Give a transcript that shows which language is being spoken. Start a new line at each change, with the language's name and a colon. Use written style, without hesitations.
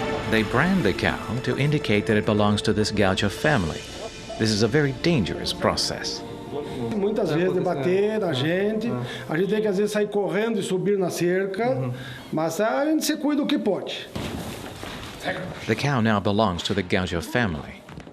English: They brand the cow to indicate that it belongs to this Gaucho family. This is a very dangerous process.
Portuguese: Muitas vezes debater a gente tem que às vezes sair correndo e subir na cerca, mas a gente se cuida o que pode.
English: The cow now belongs to the Gaucho family.